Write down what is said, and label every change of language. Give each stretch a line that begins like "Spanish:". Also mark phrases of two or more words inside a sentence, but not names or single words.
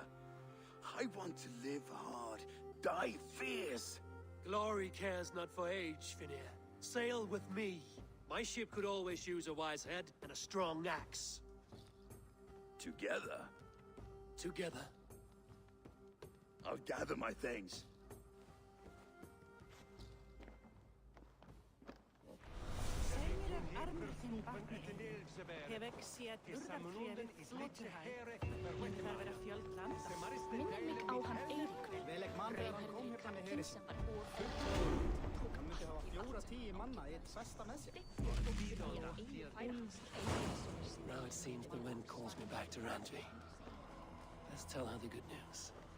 English: I want to live hard, die fierce. Glory cares not for age, Finir. Sail with me. My ship could always use a wise head and a strong axe. Together? Together. I'll gather my things.
Icelandic: Minnir mig á hann Eirík. Rauðhærði kallinn sem var
English: Now it seems the wind calls me back to Randvi. Let's tell her the good news.